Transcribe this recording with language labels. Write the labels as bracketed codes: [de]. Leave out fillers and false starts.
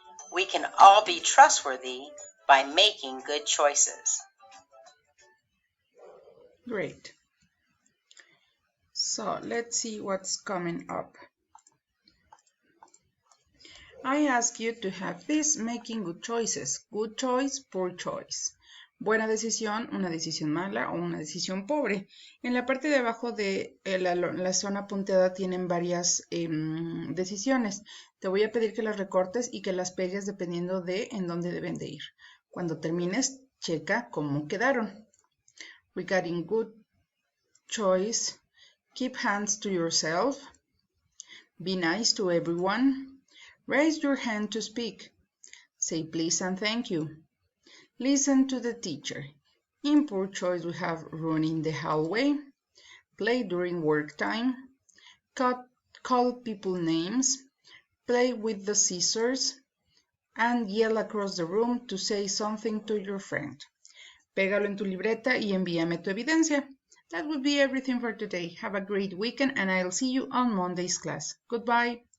[en] We can all be trustworthy by making good choices. Great. So let's see what's coming up. I ask you to have this making good choices. Good choice, poor choice. [es] Buena decisión, una decisión mala o una decisión pobre. En la parte de abajo de la zona punteada tienen varias decisiones. Te voy a pedir que las recortes y que las pegues dependiendo de en dónde deben de ir. Cuando termines, checa cómo quedaron. [en] Regarding good choice, keep hands to yourself. Be nice to everyone. Raise your hand to speak. Say please and thank you. Listen to the teacher. In poor choice, we have run in the hallway, play during work time, call people names, play with the scissors, and yell across the room to say something to your friend. [es] Pégalo en tu libreta y envíame tu evidencia. [en] That would be everything for today. Have a great weekend and I'll see you on Monday's class. Goodbye.